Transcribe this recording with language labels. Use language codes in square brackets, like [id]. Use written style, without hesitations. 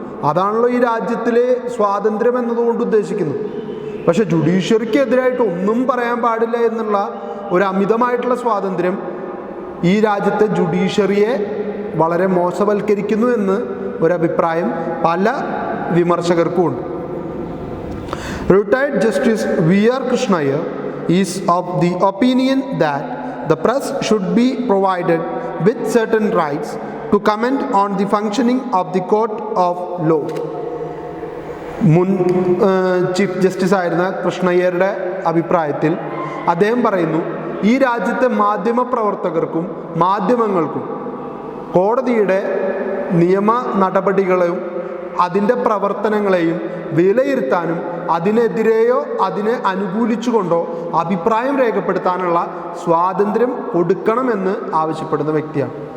[ml] അതാണല്ലോ ഈ രാജ്യത്തിലെ സ്വാതന്ത്ര്യം എന്നതുകൊണ്ട് ഉദ്ദേശിക്കുന്നത്. പക്ഷേ ജുഡീഷ്യറിക്ക് എതിരായിട്ട് ഒന്നും പറയാൻ പാടില്ല എന്നുള്ള ഒരു അമിതമായിട്ടുള്ള സ്വാതന്ത്ര്യം ഈ രാജ്യത്തെ ജുഡീഷ്യറിയെ വളരെ മോശവൽക്കരിക്കുന്നു എന്ന് ഒരഭിപ്രായം പല വിമർശകർക്കും ഉണ്ട്. [en] Retired Justice V.R. Krishna Iyer is of the opinion that the press should be provided with certain rights to comment on the functioning of the court of law. [ml] മുൻ ചീഫ് ജസ്റ്റിസ് ആയിരുന്ന കൃഷ്ണയ്യരുടെ അഭിപ്രായത്തിൽ അദ്ദേഹം പറയുന്നു, ഈ രാജ്യത്തെ മാധ്യമപ്രവർത്തകർക്കും മാധ്യമങ്ങൾക്കും കോടതിയുടെ നിയമ നടപടികളെയും അതിൻ്റെ പ്രവർത്തനങ്ങളെയും വിലയിരുത്താനും അതിനെതിരെയോ അതിനെ അനുകൂലിച്ചുകൊണ്ടോ അഭിപ്രായം രേഖപ്പെടുത്താനുള്ള സ്വാതന്ത്ര്യം കൊടുക്കണമെന്ന് ആവശ്യപ്പെടുന്ന വ്യക്തിയാണ്.